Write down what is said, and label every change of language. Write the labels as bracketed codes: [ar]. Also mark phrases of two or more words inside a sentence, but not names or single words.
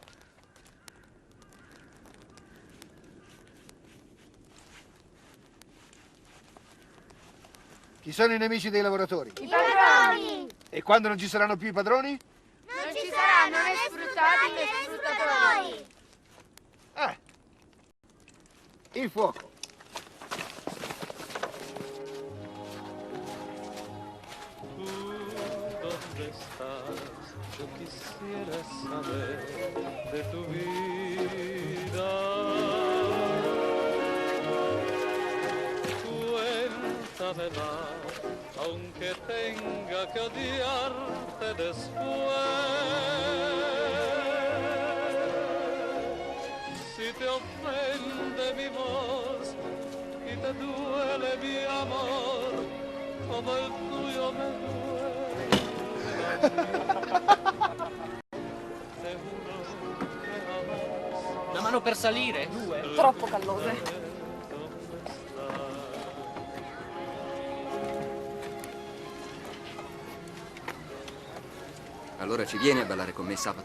[it] Chi sono i nemici dei lavoratori? I padroni. E quando non ci saranno più i padroni? Non ci saranno né sfruttati né sfruttatori. Il fuoco. [es] ¿Tú dónde estás? Yo quisiera saber de tu vida. Cuéntamela, aunque tenga que odiarte después. Si te ofende mi voz y te duele mi amor, como el tuyo me duele. [it] Una mano per salire? Troppo callose. Allora ci vieni a ballare con me sabato?